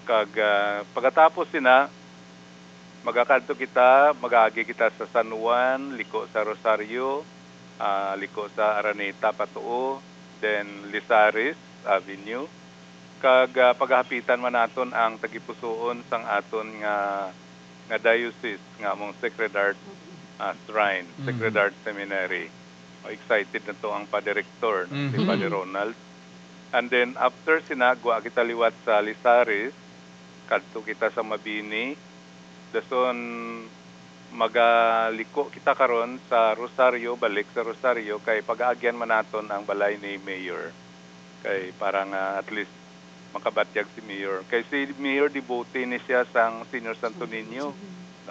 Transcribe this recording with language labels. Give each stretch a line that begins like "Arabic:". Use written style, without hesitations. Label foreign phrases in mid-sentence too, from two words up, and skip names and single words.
Hiligaynon: Kag pagkatapos sina magakadto kita, mag-aagi kita sa San Juan, liko sa Rosario, liko sa Araneta patuo, then Lizares Avenue. Kag paghapitan man naton ang tagipusoon sang aton nga diocese nga among Sacred Heart Shrine, Sacred Heart Seminary. Excited na to ang pa-director, no? Si Padre Ronald.
English: And then after
Hiligaynon: sinagwa kita liwat sa Lizares, kadto kita sa Mabini, dason magaliko kita karon sa Rosario, balik sa Rosario kay pag-aagyan man naton ang balay ni Mayor, kay parang
English: at least
Hiligaynon: makabatyag si Mayor, kay si Mayor devotee ni siya sang Senior Santo Niño, no?